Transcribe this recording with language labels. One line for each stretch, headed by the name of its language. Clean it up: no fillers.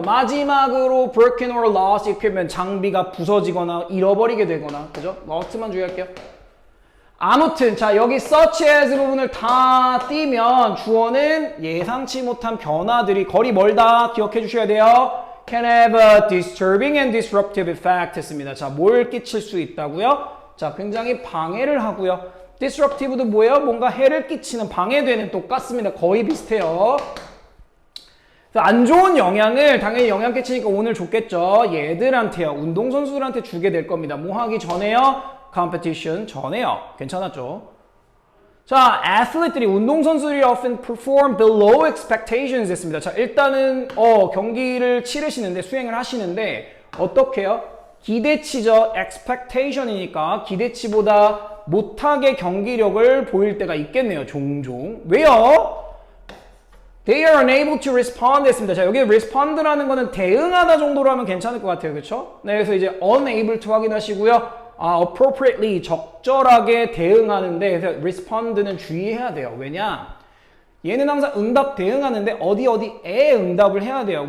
Korean: 마지막으로
English: broken or lost equipment,
Korean: 장비가 부서지거나 잃어버리게 되거나, 그죠? lost만 주의할게요. 아무튼 자 여기 such as 부분을 다 띄면 주어는 예상치 못한 변화들이 거리 멀다 기억해 주셔야 돼요.
English: can have a disturbing and disruptive effect 했습니다.
Korean: 자, 뭘 끼칠 수 있다고요? 자, 굉장히 방해를 하고요. disruptive도 뭐예요? 뭔가 해를 끼치는, 방해되는, 똑같습니다. 거의 비슷해요. 안 좋은 영향을 당연히 영향 끼치니까 오늘 좋겠죠. 얘들한테요. 운동선수들한테 주게 될 겁니다. 뭐 하기 전에요? competition 전에요. 괜찮았죠? 자, athlete들이, 운동선수들이
English: often perform below expectations
Korean: 했습니다. 자, 일단은 경기를 치르시는데, 수행을 하시는데 어떻게 해요? 기대치죠. expectation이니까 기대치보다 못하게 경기력을 보일 때가 있겠네요. 종종. 왜요?
English: They are unable to respond 했습니다.
Korean: 자, 여기 respond라는 거는 대응하다 정도로 하면 괜찮을 것 같아요. 그렇죠? 네, 그래서 이제
English: unable to
Korean: 확인하시고요. appropriately, 적절하게 대응하는데, 그래서 respond는 주의해야 돼요. 왜냐? 얘는 항상 응답 대응하는데 어디에 응답을 해야 돼요.